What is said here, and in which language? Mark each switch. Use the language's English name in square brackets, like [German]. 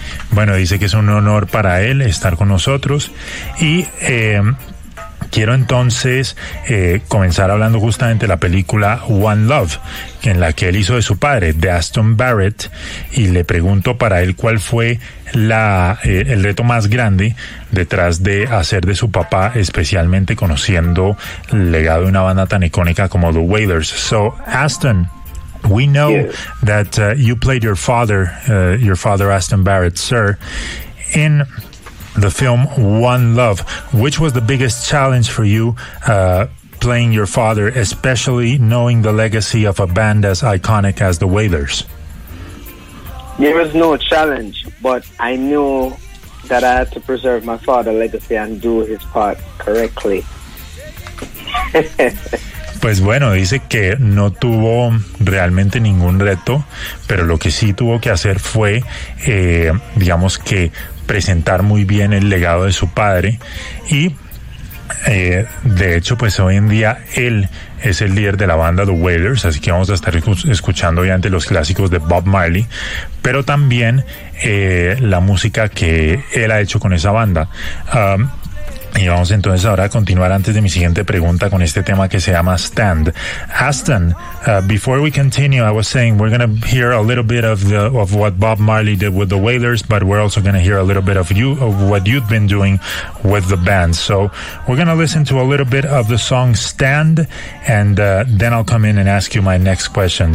[Spanish] Bueno, dice que es un honor para él estar con nosotros. Y quiero entonces comenzar hablando justamente de la película One Love, en la que él hizo de su padre, de Aston Barrett, y le pregunto para él cuál fue el reto más grande detrás de hacer de su papá, especialmente conociendo el legado de una banda tan icónica como The Wailers. [English] So, Aston, we know that you played your father Aston Barrett, sir, in the film One Love. Which was the biggest challenge for you playing your father, especially knowing the legacy of a band as iconic as The Wailers? There was no challenge, but I knew that I had to preserve my father's legacy and do his part correctly. [Spanish] Pues bueno, dice que no tuvo realmente ningún reto, pero lo que sí tuvo que hacer fue, digamos que presentar muy bien el legado de su padre. Y de hecho, pues hoy en día él es el líder de la banda The Wailers, así que vamos a estar escuchando obviamente los clásicos de Bob Marley, pero también la música que él ha hecho con esa banda. Y vamos entonces ahora a continuar antes de mi siguiente pregunta con este tema que se llama Stand. [English] Aston, before we continue, I was saying we're going to hear a little bit of what Bob Marley did with The Wailers, but we're also going to hear a little bit of you, of what you've been doing with the band. So we're going to listen to a little bit of the song Stand, and then I'll come in and ask you my next question.